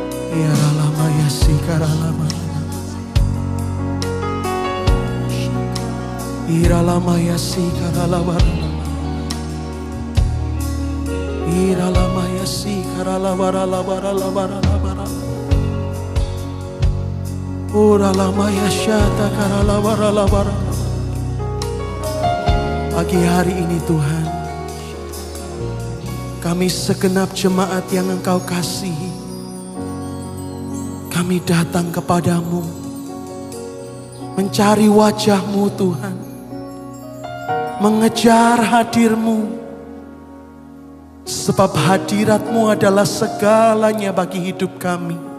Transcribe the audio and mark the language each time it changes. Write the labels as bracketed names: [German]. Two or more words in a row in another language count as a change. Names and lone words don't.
[Indonesian] Iralama yasi karalama. Iralama yasi karalama. Iralama yasi karalama. Uralama yasyata karalama. Pagi hari ini Tuhan, kami segenap jemaat yang Engkau kasihi, kami datang kepadamu, mencari wajah-Mu Tuhan, mengejar hadir-Mu, sebab hadirat-Mu adalah segalanya bagi hidup kami.